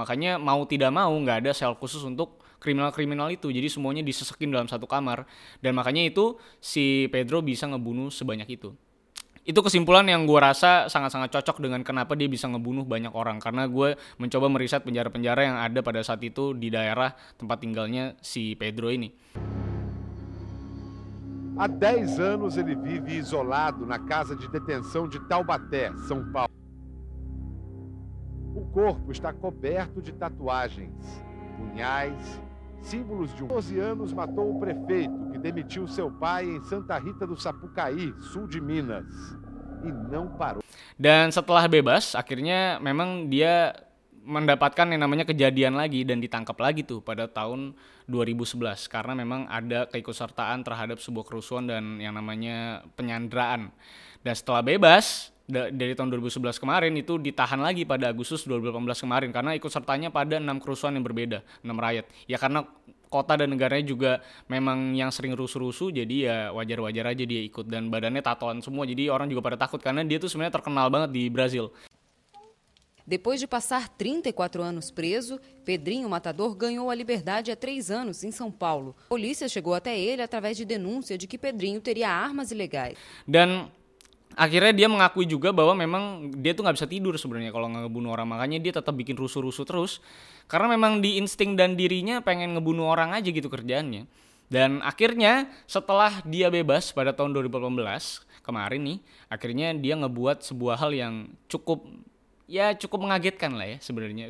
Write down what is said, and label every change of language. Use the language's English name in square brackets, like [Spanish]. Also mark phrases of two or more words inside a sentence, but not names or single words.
[Indonesian] Makanya mau tidak mau nggak ada sel khusus untuk kriminal-kriminal itu, jadi semuanya disesekin dalam satu kamar, dan makanya itu si Pedro bisa ngebunuh sebanyak itu. Itu kesimpulan yang gue rasa sangat-sangat cocok dengan kenapa dia bisa ngebunuh banyak orang, karena gue mencoba meriset penjara-penjara yang ada pada saat itu di daerah tempat tinggalnya si Pedro ini. [Portuguese] Há 10 anos ele vive isolado na casa de detenção de Taubaté, São Paulo. O corpo está coberto de tatuagens, punhais, símbolos de 12 anos matou o prefeito que demitiu seu pai em Santa Rita do Sapucaí, sul de Minas, e não parou. [Indonesian] Dan setelah bebas, akhirnya memang dia mendapatkan yang namanya kejadian lagi dan ditangkap lagi tuh pada tahun 2011 karena memang ada keikutsertaan terhadap sebuah kerusuhan dan yang namanya penyanderaan. Dan setelah bebas dari tahun 2011 kemarin itu ditahan lagi pada Agustus 2018 kemarin karena ikut sertanya pada 6 kerusuhan yang berbeda, 6 riot. Ya karena kota dan negaranya juga memang yang sering rusuh-rusuh, jadi ya wajar-wajar aja dia ikut, dan badannya tatoan semua, jadi orang juga pada takut karena dia tuh sebenarnya terkenal banget di Brasil. [Portuguese] Depois de passar 34 anos preso, Pedrinho Matador ganhou a liberdade há 3 anos em São Paulo. A polícia chegou até ele através de denúncia de que Pedrinho teria armas ilegais. [Indonesian] Dan akhirnya dia mengakui juga bahwa memang dia tuh nggak bisa tidur sebenarnya kalau nggak ngebunuh orang, makanya dia tetap bikin rusuh-rusuh terus karena memang di insting dan dirinya pengen ngebunuh orang aja gitu kerjaannya. Dan akhirnya setelah dia bebas pada tahun 2018 kemarin nih, akhirnya dia ngebuat sebuah hal yang cukup mengagetkan lah ya sebenarnya.